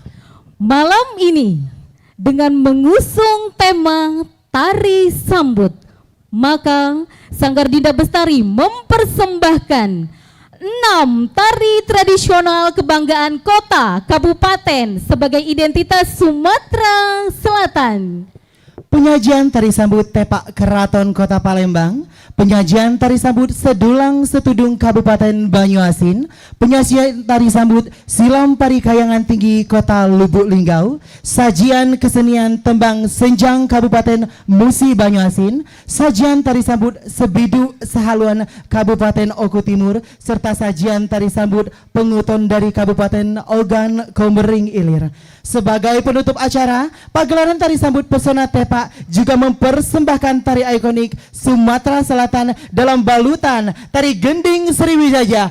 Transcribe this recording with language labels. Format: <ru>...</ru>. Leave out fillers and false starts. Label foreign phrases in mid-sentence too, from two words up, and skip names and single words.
<id>Malam ini dengan mengusung tema tari sambut, maka Sanggar Dinda Bestari mempersembahkan 6 tari tradisional kebanggaan kota, kabupaten sebagai identitas Sumatera Selatan. Penyajian tari sambut Tepak Keraton Kota Palembang, penyajian tari sambut Sedulang Setudung Kabupaten Banyuasin, penyajian tari sambut Silam Pari Kayangan Tinggi Kota Lubuk Linggau, sajian kesenian tembang Senjang Kabupaten Musi Banyuasin, sajian tari sambut Sebidu Sehaluan Kabupaten Oku Timur, serta sajian tari sambut Penguton dari Kabupaten Ogan Komering Ilir. Sebagai penutup acara, pagelaran tari sambut Pesona Tepak juga mempersembahkan tari ikonik Sumatera Selatan dalam balutan tari gending Sriwijaya.</id>